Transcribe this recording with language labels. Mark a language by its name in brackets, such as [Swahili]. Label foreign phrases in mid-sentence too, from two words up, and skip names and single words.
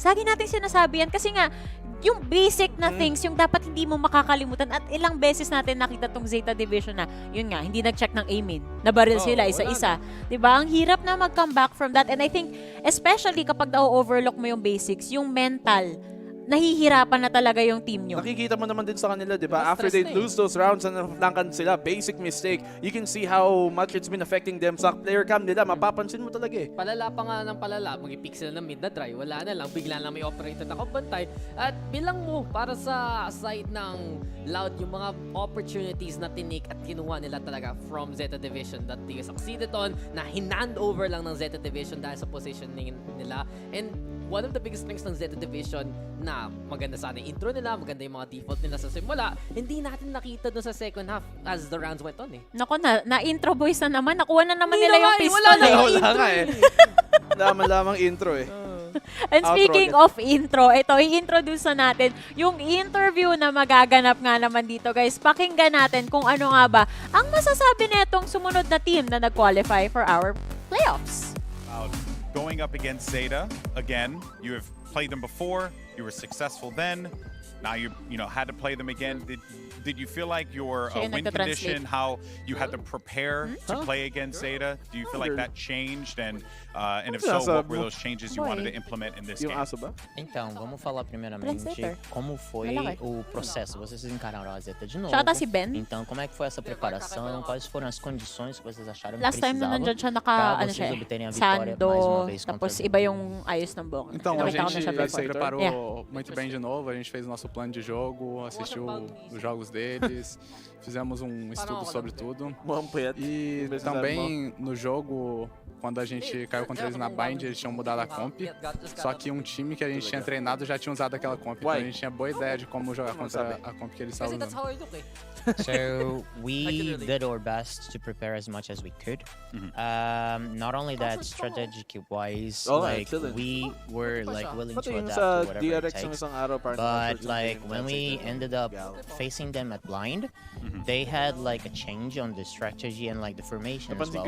[Filipino] Lagi natin sinasabi yan kasi nga, yung basic na things, yung dapat hindi mo makakalimutan at ilang beses natin nakita tong Zeta Division na, yun nga, hindi nag-check ng aiming. Nabaril sila isa-isa. Diba? Ang hirap na mag- [English] come back from that. And I think, especially [Filipino] kapag na-overlook mo yung basics, yung mental, nahihirapan na talaga yung team nyo. Nakikita mo naman din sa kanila, di ba? [English] After they lose those rounds and [Filipino] naflankan sila, [English] basic mistake, you can see how much it's been affecting them [Filipino] sa player cam nila. Mapapansin mo talaga eh. Palala pa nga ng palala, mag-i-pick sila ng mid na try, wala na lang, bigla lang may operator na kabantay. At bilang mo, para sa side ng Loud, yung mga opportunities na tinik at kinuha nila talaga [English] from Zeta Division that they succeeded on, [Filipino] na hinand over lang ng Zeta Division dahil sa positioning nila. [English] And one of the biggest strengths [Filipino] ng Zeta Division na maganda sana yung intro nila, maganda yung mga default nila sa simula, hindi natin nakita doon sa [English] second half as the rounds went on [Filipino] eh. Nako na-intro boys na naman. Nakuha na naman nila yung pistol Wala nga eh. Lamang intro eh. [English] And speaking of intro, [Filipino] ito, i-introduce na natin yung interview na magaganap nga naman dito, guys. Pakinggan natin kung ano nga ba ang masasabi netong sumunod na team na nag-qualify [English] for our playoffs. Going up against Zeta, again, you have played them before, you were successful then. Now you had to play them again. Did you feel like your [Filipino] Siya yung [English] win [Filipino] nagta-translate. [English] condition, how you had to prepare to play against Zeta? Do you feel like that changed? And if so, what were those changes you wanted to implement in this game? [Portuguese] Então, vamos falar primeiramente [English] Translator. [Portuguese] como foi [Filipino] Malaki. [Portuguese] o processo. Vocês encararam a Zeta de novo. [Filipino] Siya ata si Ben. [Portuguese] Então, como é que foi essa preparação? Quais foram as condições que vocês acharam que [English] Last time na [Portuguese] precisavam [Filipino] nandyan siya [Portuguese] para [Filipino] ano [Portuguese] vocês [Filipino] siya [Portuguese] obterem a vitória mais uma [Filipino] Sando, [Portuguese] vez contra [Filipino] tapos [Portuguese] a [Filipino] iba yung ayos ng buhok. [Portuguese] Então, a [Filipino] Nakita ko na [Portuguese] gente [Filipino] siya [Portuguese] se [English] before. [Portuguese] preparou [English] Yeah. [Portuguese] muito bem de novo, a gente fez o nosso plano de jogo, assistiu os jogos deles, fizemos um estudo sobre tudo. E também no jogo, quando a gente caiu contra eles na Bind, eles tinham mudado a comp, só que um time que a gente tinha treinado já tinha usado aquela comp, então a gente tinha boa ideia de como jogar contra a comp que eles estavam usando. [English] So we did our best to prepare as much as we could. Not only that, strategic wise, like we were like willing to adapt to whatever it takes. But like when we ended up facing them at blind, they had like a change on the strategy and like the formation as well.